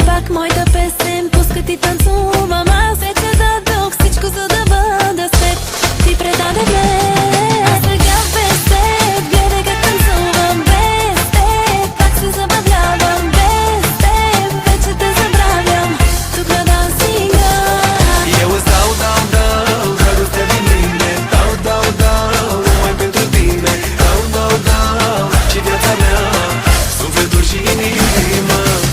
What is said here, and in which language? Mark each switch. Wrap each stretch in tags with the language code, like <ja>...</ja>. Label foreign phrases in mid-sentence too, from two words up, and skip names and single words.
<bg>Пак моята песен пуска, ти танцувам. Аз вече дадох всичко, за да бъда с теб, ти предаде ме. А сега без теб, гледай как танцувам. Без теб пак се забавлявам. Без теб вече те забравям. Тук на дансинга</bg> <ro>eu îți dau, dragostea din mine. Dau, numai pentru tine. Dau, și viața mea, sufletul și inima.</ro>